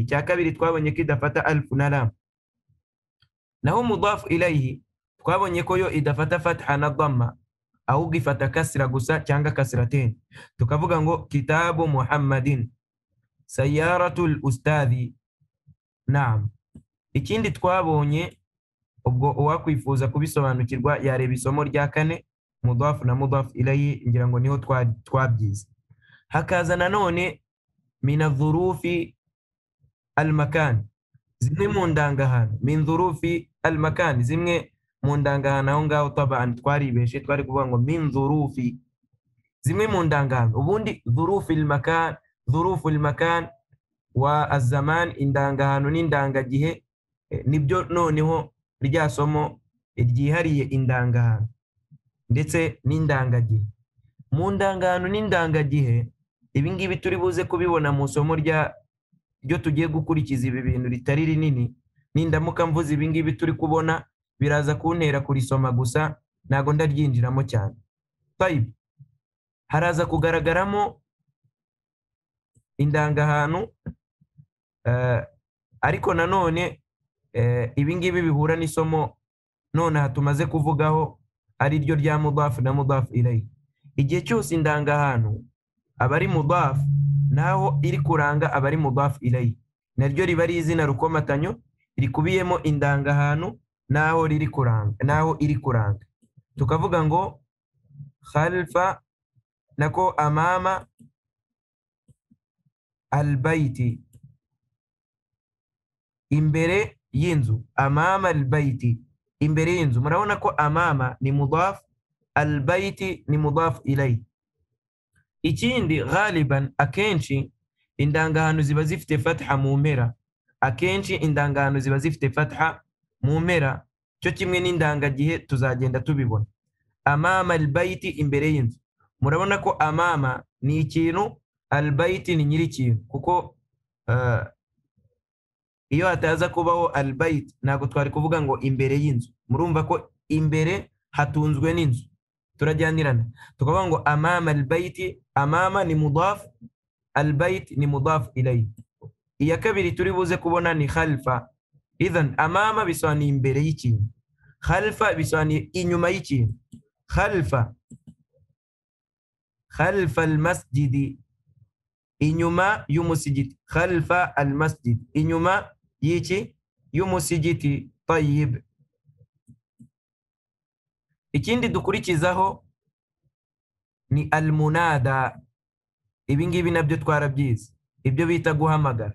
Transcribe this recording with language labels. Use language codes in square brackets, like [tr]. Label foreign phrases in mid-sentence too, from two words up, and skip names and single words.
[rw] Cya kabiri twabonye ko idafata alfu na lam. Naho [ar] مضاف إليه [rw] twabonye ko yo idafata fatha na dhamma, ahubwo ifata kasra gusa cyangwa kasratain. Tukavuga ngo [ar] كتاب محمد، سيارة الأستاذ. [rw] Naam. Ikindi twabonye, ubwo uwakwifuza kubisobanukirwa yareba isomo rya kane, [ar] mudaf na مضاف إليه, [rw] ngira ngo niho twabyize. Hakaza nanone [ar] من ظروف المكان, [rw] zimwe mu ndangahano. [ar] من ظروف المكان, [rw] zimwe mu ndangahano. Aho ngaho taban twaribeshe, twari kuvuga ngo [ar] من ظروف, [rw] zimwe mu ndangahano. [ar] Ubundi ظروف المكان، ظروف المكان والزمان, [rw] indangahano n'indangagihe, nibyo noneho rya somo ryihariye indangahano ndetse n'indangagihe. Mu ndangahano n'indangagihe, ibi ngibi turi buze kubibona mu somo ryo tugiye gukurikiza ibi bintu ritari rinini. Nindamuka mvuze ibi ngibi turi kubona, biraza kuntera kurisoma gusa, ntago ndaryinjiramo cyane. Tayib, haraza kugaragaramo indangahano, ariko nanone ibi ngibi bihura n'isomo none tumaze kuvugaho, ari ryo rya mudaf na [ar] مضاف إليه. [rw] Igihe cyose indangahano abari mudaf, naho iri kuranga abari [ar] مضاف إليه, [rw] naryo riba ari izina rukomatanyo rikubiyemo indangahano naho iri kuranga. Tukavuga ngo khalfa, nako [ar] أمام البيت, [rw] imbere y'inzu. [ar] أمام البيت, [rw] imbere y'inzu. Murabona ko amama ni mudaf, al-bayti ni [ar] مضاف إليه. [rw] Ikindi, ghaliban, akenshi indangahano ziba zifite fatha mu mpera. Akenshi indangahano ziba zifite fatha mu mpera, cyo kimwe n'indangagihe tuzagenda tubibona. [ar] أمام البيت, [rw] imbere y'inzu. Murabona ko amama ni ikintu, al-bayti ni nyiri ikintu, kuko iyo hataza kubaho al-bayt ntabwo twari kuvuga ngo imbere y'inzu. Murumva ko imbere hatunzwe n'inzu. Turajyanirana, tukavuga ngo [ar] أمام البيت, [rw] amama ni mudaf, al-bayt ni [ar] مضاف إليه. [rw] Iya kabiri turi buze kubona ni khalfa. Idhan amama bisobanuye imbere y'ikintu, khalfa bisobanuye inyuma y'ikintu. [ar] خلف المسجد, [rw] inyuma y'umusigiti. [ar] خلف المسجد, [rw] inyuma y'iki? Y'umusigiti. Tayyib. Ikindi dukurikizaho ni al-munada. Ibi ngibi nabyo twarabyize, ibyo bita guhamagara.